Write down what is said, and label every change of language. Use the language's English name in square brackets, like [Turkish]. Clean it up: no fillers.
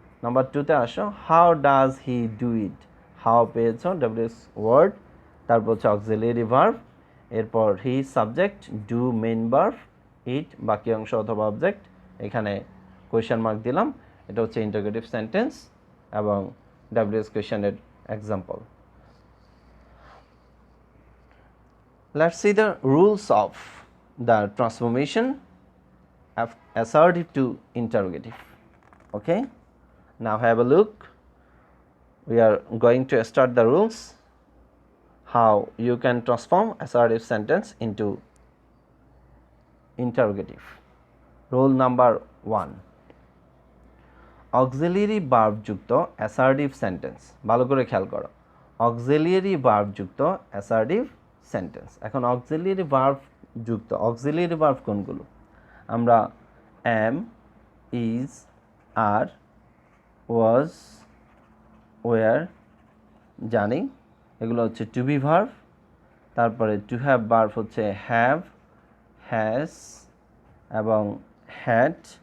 [Bangla] Number 2তে আসো, [English] How does he do it. [Bangla] How পেয়েছ, W S word, তারপর হচ্ছে অক্সিলিয়ারি ভার্ব, এরপর he subject, do main verb, ইট বাকি অংশ অথবা অবজেক্ট, এখানে কোয়েশ্চেন মার্ক দিলাম। এটা হচ্ছে ইন্টারোগেটিভ সেন্টেন্স এবং W S কোয়েশ্চেনের example. [English] Let's see the rules of the transformation of assertive to interrogative. Okay, now have a look. We are going to start the rules how you can transform assertive sentence into interrogative. Rule number 1, auxiliary verb যুক্ত assertive sentence। [Bangla] ভালো করে খেয়াল করো, [English] auxiliary verb যুক্ত assertive sentence। [Bangla] এখন auxiliary verb যুক্ত auxiliary verb কোনগুলো? আমরা am, is, are, was, were জানি, এগুলো হচ্ছে টু বি ভার্ব। তারপরে টু হ্যাভ ভার্ব হচ্ছে হ্যাভ, হ্যাজ এবং হ্যাড।